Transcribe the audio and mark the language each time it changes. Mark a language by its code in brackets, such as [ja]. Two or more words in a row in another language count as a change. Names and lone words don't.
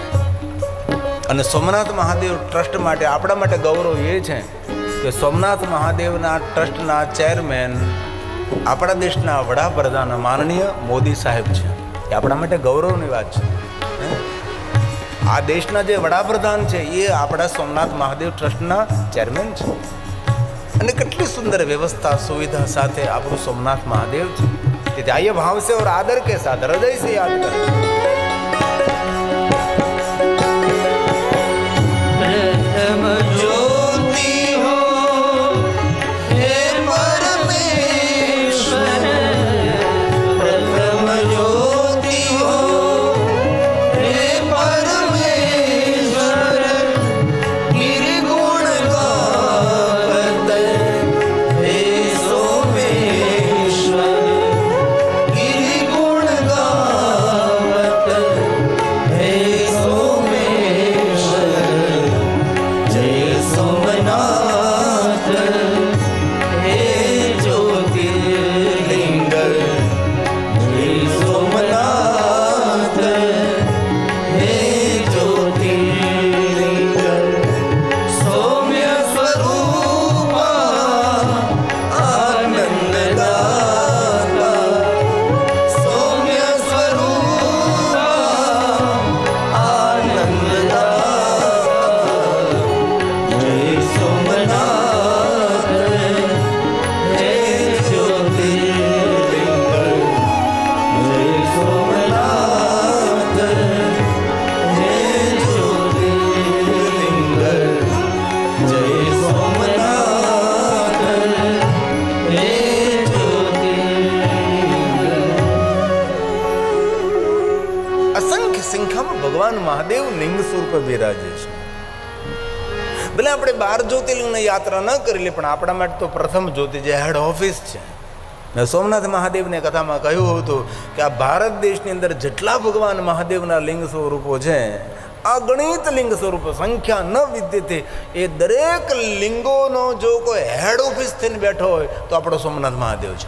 [gu] અને સોમનાથ મહાદેવ ટ્રસ્ટ માટે આપણા માટે ગૌરવ એ છે કે સોમનાથ મહાદેવના ટ્રસ્ટના ચેરમેન આપણા દેશના વડાપ્રધાન માનનીય મોદી સાહેબ છે. એ આપણા માટે ગૌરવની વાત છે. આ દેશના જે વડાપ્રધાન છે એ આપણા સોમનાથ મહાદેવ ટ્રસ્ટના ચેરમેન છે. અને કેટલી સુંદર વ્યવસ્થા સુવિધા સાથે આપણું સોમનાથ મહાદેવ છે. [hi] તેથી આइए भाव से और आदर के साथ हृदय से याद करें. प्रथम ज्योति हो हे परमेश्वर, प्रथम ज्योति हो हे परमेश्वर, गिरिगुण गावत हे सोमेश्वर, गिरिगुण गावत हे सोमेश्वर, जय सोमनाथ हे ज्योतिर्लिंग, जय सोमनाथ हे ज्योतिर्लिंग, सौम्य स्वरूपा आनंददाता, सौम्य स्वरूपा आनंददाता, जय सोमनाथ हे ज्योतिर्लिंग, जय सोमनाथ हे ज्योतिर्लिंग, जय सोमनाथ हे ज्योतिर्लिंग. [gu] અસંખ્ય સંખ્યામાં ભગવાન મહાદેવ લિંગ સ્વરૂપે બિરાજે છે. ભલે આપણે 12 જ્યોતિર્લિંગની યાત્રા ન કરી લે, પણ આપણા માટે તો પ્રથમ જ્યોતિ જે [en] head office [gu] છે. મેં સોમનાથ મહાદેવને કથામાં કહ્યું હતું કે આ ભારત દેશની અંદર જેટલા ભગવાન મહાદેવના લિંગ સ્વરૂપો છે, અગણિત લિંગ સ્વરૂપો, [sa] संख्या न विद्यते, [gu] એ દરેક લિંગોનો જો કોઈ [en] head office [gu] થઈને બેઠો હોય તો આપણો સોમનાથ મહાદેવ છે.